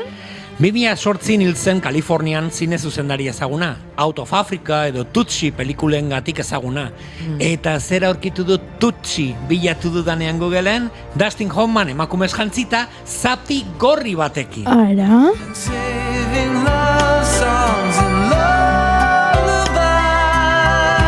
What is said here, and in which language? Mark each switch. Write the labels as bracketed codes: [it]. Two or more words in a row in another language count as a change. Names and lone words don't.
[eu] 2008 hil zen Kalifornian zine zuzendari ezaguna, Out of Africa edo Tutsi pelikulengatik ezaguna. Eta zera aurkitu du Tutsi bilatu dudanean Googleen, Dustin Hoffman emakumez jantzita zapi gorri batekin. Ara? [en] Saving love songs and lullabies.